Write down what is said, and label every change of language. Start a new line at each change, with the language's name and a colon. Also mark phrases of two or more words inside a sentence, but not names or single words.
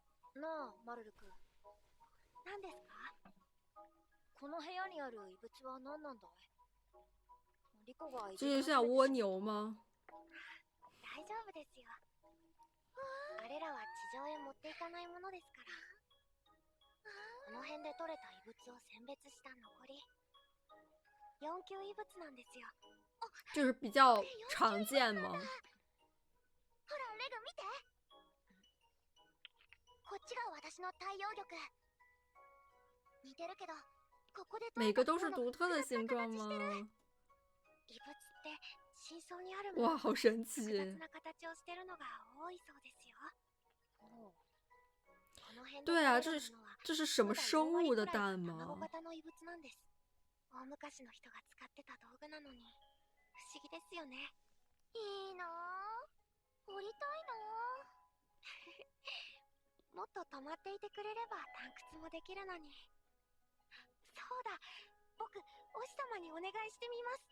Japanese: なあ、マルル君。何ですか？この部屋にある異物は何なんだい？リコがい
Chinese: 这就像蜗牛吗？
Japanese: 大丈夫ですよ。あれらは地上へ持っていかないものですから。この辺で取れた異物を選別した残り。4級異物なんですよ。
Chinese: 就是比较常见吗？
Japanese: ほら、レグ見て。こっちが私の太陽玉。似てるけど、ここで
Chinese: 每个都是独特的形状吗？
Japanese: 異物って真相にあるも
Chinese: 哇，
Japanese: の
Chinese: 好神奇！
Japanese: 複雑な形をしてるのが多いそうですよ。この辺で
Chinese: 对啊，
Japanese: 取れるものは
Chinese: 这是什么生物的蛋
Japanese: 卵
Chinese: 吗？
Japanese: 型の異物なんです。大昔の人が使ってた道具なのに不思議ですよね。いいなぁ、掘りたいなぁ。もっと止まっていてくれれば探掘もできるのに。そうだ、僕お師様にお願いしてみます。